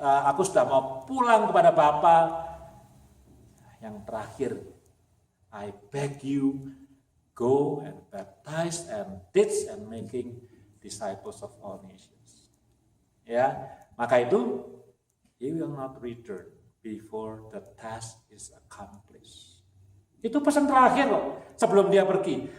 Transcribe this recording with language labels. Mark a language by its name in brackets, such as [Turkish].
[Indonesian] Aku sudah mau pulang kepada Bapa. Yang terakhir, [English] I beg you, go and baptize and teach and making disciples of all nations. [Indonesian] Ya, maka itu, [English] you will not return before the task is accomplished. [Indonesian] Itu pesan terakhir loh, sebelum dia pergi.